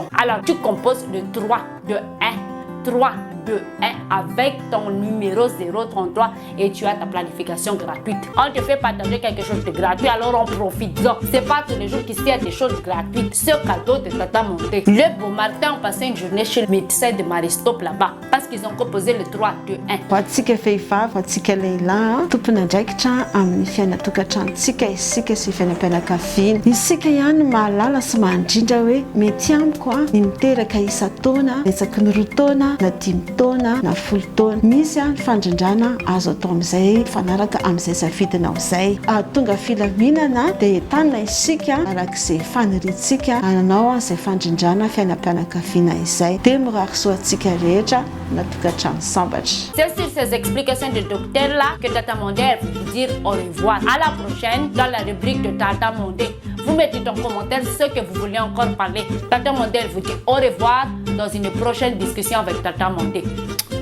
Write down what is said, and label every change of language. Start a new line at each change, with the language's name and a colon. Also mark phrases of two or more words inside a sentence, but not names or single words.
French: Alors, tu composes le 3, 2, 1, 3, 2, 1 avec ton numéro 033 et tu as ta planification gratuite. On te fait partager quelque chose de gratuit, alors on profite-en. C'est pas tous les jours qu'il y a des choses gratuites. Ce cadeau de Tata Monté. Le beau matin, on passait une journée chez le médecin de Maristope là-bas parce qu'ils ont composé le 3, 2, 1.
Malagasy: Voatsika vehivavy, voatsika lehilahy, tompon'andraikitra amin'ny fiainatokantranotsika isika sy fiainam-pianakaviana. Isika ihany mahalala sy mandrindra hoe mety amiko ny miteraka isa-taona, etsaka ny 2 taona na 5 taona na 10 taona. Misy ny fandrindrana azo atao amin'izay fanaraka amin'izay safidinao izay. Tonga filaminana dia entanina isika arak'izay faniritsika ananao izay fandrindrana fiainam-pianakaviana izay. Dia mirary soantsika rehetra natokantrano sambatra.
French: C'est sur ces explications de docteur là que Tata Mondé vous dire au revoir. À la prochaine dans la rubrique de Tata Mondé. Vous mettez en commentaire ce que vous voulez encore parler. Tata Mondé vous dit au revoir dans une prochaine discussion avec Tata Mondé.